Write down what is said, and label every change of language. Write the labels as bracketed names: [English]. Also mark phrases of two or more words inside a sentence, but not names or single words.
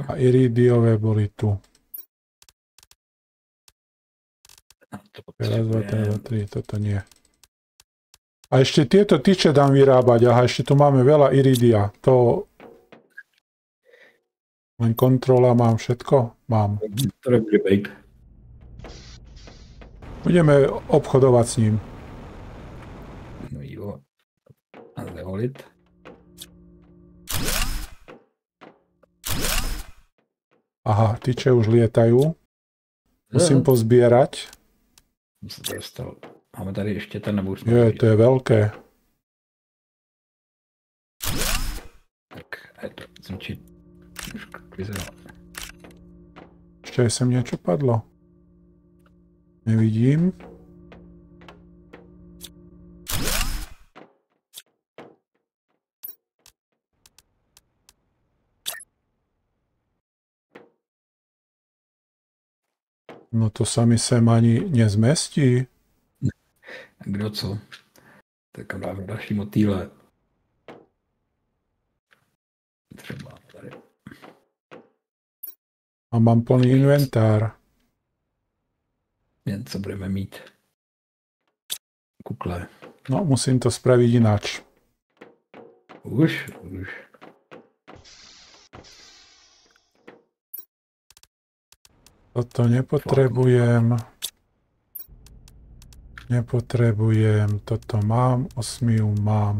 [Slovak] A iridiové boli tu. Raz, 2, 3, toto nie. A ešte tieto tyče dám vyrábať. Aha, ešte tu máme veľa iridia. To... Len kontrola, mám všetko? Mám. [Czech] To nebude bejt. [Slovak] Budeme obchodovať s ním. [Czech] No jo. A zaholit. [Slovak] Aha, tyče už lietajú. Musím pozbierať. [Czech] Se to dostal. Máme tady ještě ten nebo už Je, [Slovak] to je veľké. Tak, je to zničiť. Už vyzerá. Ešte aj sem niečo padlo. Nevidím. No to sa mi sem ani nezmestí. [Czech] Kdo co? Tak dáme další motýle. Třeba tady. [Slovak] A mám plný inventár. [Czech] Jen co budeme mít. Kukle. [Slovak] No, musím to spraviť ináč. Už. Toto nepotrebujem. Nepotrebujem. Toto mám. Osmiu mám.